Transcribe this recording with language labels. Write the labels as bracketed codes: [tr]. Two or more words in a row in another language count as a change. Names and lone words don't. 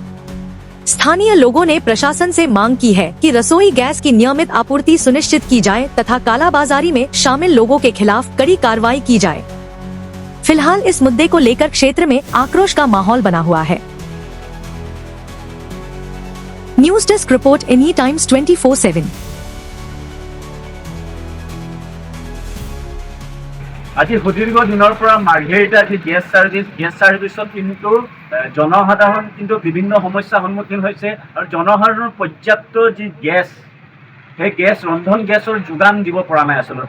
[hi] स्थानीय लोगों ने प्रशासन से मांग की है कि रसोई गैस की नियमित आपूर्ति सुनिश्चित की जाए तथा कालाबाजारी में शामिल लोगों के खिलाफ कड़ी कार्रवाई की जाए। फिलहाल इस मुद्दे को लेकर क्षेत्र में आक्रोश का माहौल बना हुआ है। [en] news desk report [hi] एनी टाइम्स 24/7। [as] আজি সুদীৰ্ঘ দিনৰ পৰা মাৰ্ঘেৰিটা যি গেছ ছাৰ্ভিছত কিন্তু জনসাধাৰণ কিন্তু বিভিন্ন সমস্যাৰ সন্মুখীন হৈছে আৰু জনসাধাৰণৰ পৰ্যাপ্ত যি গেছ সেই গেছ ৰন্ধন গেছৰ যোগান দিব পৰা নাই।